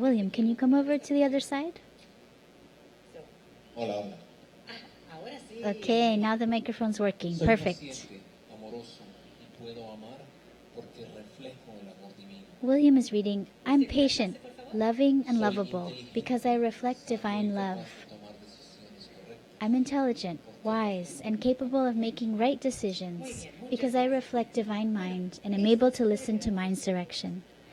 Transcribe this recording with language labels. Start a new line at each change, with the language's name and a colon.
English: William, can you come over to the other side?
Spanish: Hola, hola. Ahora sí.
English: Okay, now the microphone's working.
Spanish: Soy
English: Perfect.
Spanish: paciente, amoroso y puedo amar porque reflejo el amor divino.
English: William is reading, I'm patient, loving, and lovable because I reflect divine love.
Spanish: Tomar decisiones correctas.
English: I'm intelligent, wise, and capable of making right decisions because I reflect divine mind and am able to listen to mind's direction.